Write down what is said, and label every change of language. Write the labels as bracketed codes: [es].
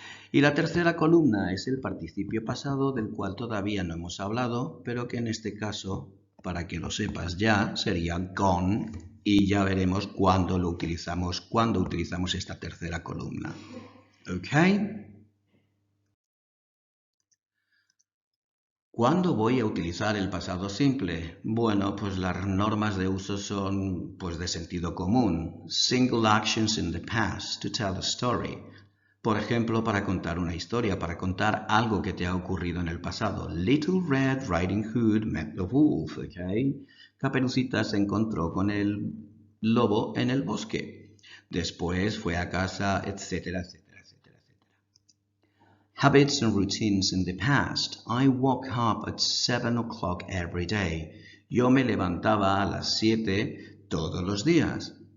[es] Y la tercera columna es el participio pasado, del cual todavía no hemos hablado, pero que en este caso, para que lo sepas ya, sería gone, y ya veremos cuándo utilizamos esta tercera columna. ¿Ok? ¿Cuándo voy a utilizar el pasado simple? Bueno, pues las normas de uso son pues de sentido común. [en] Single actions in the past to tell a story. [es] Por ejemplo, para contar una historia, para contar algo que te ha ocurrido en el pasado. [en] Little Red Riding Hood met the wolf, [es] ¿ok? Caperucita se encontró con el lobo en el bosque. Después fue a casa, etcétera, etcétera, etcétera, etcétera. [en] Habits and routines in the past. I woke up at 7 o'clock every day. [es] Yo me levantaba a las 7 todos los días.